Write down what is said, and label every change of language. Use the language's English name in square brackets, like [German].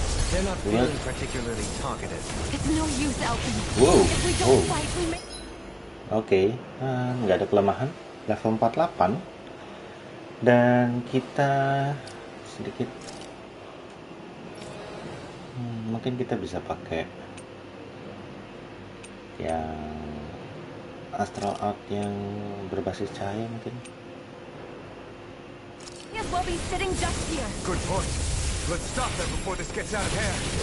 [English] They're not feeling particularly talkative. It's no use, Alvin. Wow. If we don't fight, we may... [Indonesian] Oke, nggak ada kelemahan. Level 48. Dan kita sedikit mungkin kita bisa pakai yang astral art yang berbasis cahaya mungkin. [English] Yes, we'll be sitting just here. Good point. Let's stop them before this gets out of hand.